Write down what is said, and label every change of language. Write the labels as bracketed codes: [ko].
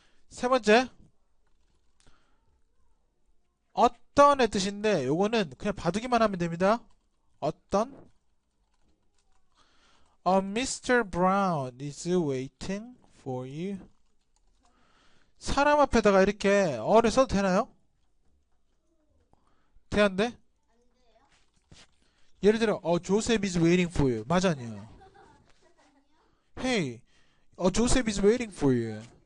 [ko] 세 번째, 어떤의 뜻인데 요거는 그냥 봐두기만 하면 됩니다. 어떤? [en] Mr. Brown is waiting for you. [ko] 사람 앞에다가 이렇게 어를 써도 되나요? 돼안돼? 예를 들어 [en] Joseph is waiting for you. [ko] 맞아 아니야? [en] Hey, Joseph is waiting for you.